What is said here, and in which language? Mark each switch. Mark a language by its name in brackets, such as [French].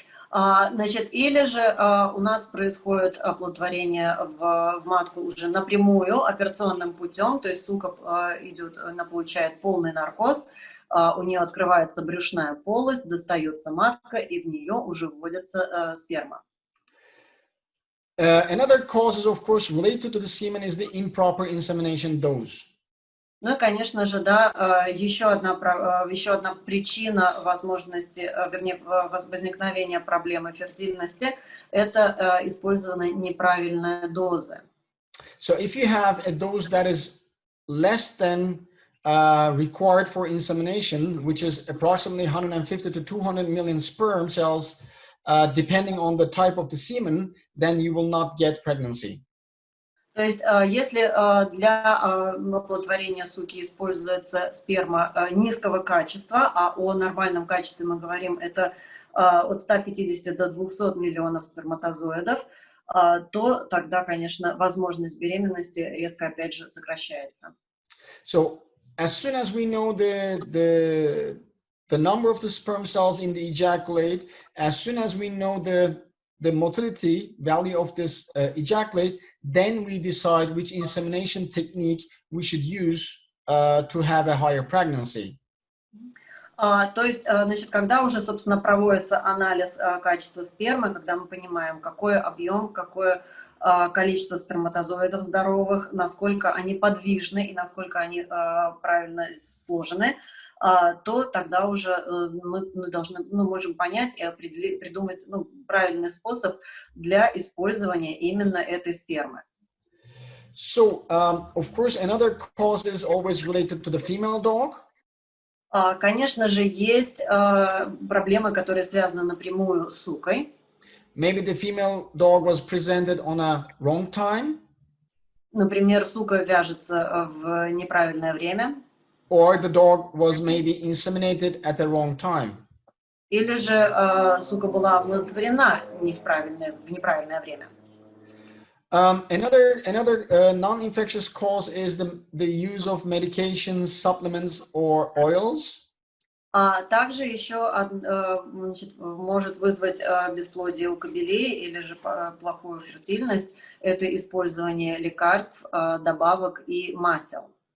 [Russian] Значит, или же у нас происходит оплодотворение в матку уже напрямую операционным путем, то есть сука идет, она получает полный наркоз, у нее открывается брюшная полость, достается матка, и в нее уже вводится сперма. [English] Another cause, of course, related to the semen is the improper insemination dose. [Russian] Ну и, конечно же, да, еще одна причина возможности, вернее, возникновения проблемы фертильности – это использование неправильной дозы. [English] So if you have a dose that is less than required for insemination, which is approximately 150 to 200 million sperm cells, depending on the type of the semen, then you will not get pregnancy. [Russian] То есть, если для оплодотворения суки используется сперма низкого качества, а о нормальном качестве мы говорим, это от 150 до 200 миллионов сперматозоидов, то тогда, конечно, возможность беременности резко, опять же, сокращается. [English] So, as soon as we know the number of the sperm cells in the ejaculate, as soon as we know the motility value of this ejaculate, then we decide which insemination technique we should use to have a higher pregnancy. [Russian] То есть, значит, когда уже, собственно, проводится анализ качества спермы, когда мы понимаем, какой объем, какое количество сперматозоидов здоровых, насколько они подвижны и насколько они правильно сложены, то тогда уже мы можем понять и придумать правильный способ для использования именно этой спермы. [English] So, of course, another cause is always related to the female dog. [Russian] Конечно же, есть проблемы, которые связаны напрямую с сукой. [English] Maybe the female dog was presented on a wrong time. [Russian] Например, сука вяжется в неправильное время. [English] Or the dog was maybe inseminated at the wrong time. [Russian] Или же сука была оплодотворена в неправильное время. [English] Another non-infectious cause is the use of medications, supplements, or oils. [Russian] Также еще значит, может вызвать бесплодие у кобелей или же плохую фертильность. Это использование лекарств, добавок и масел.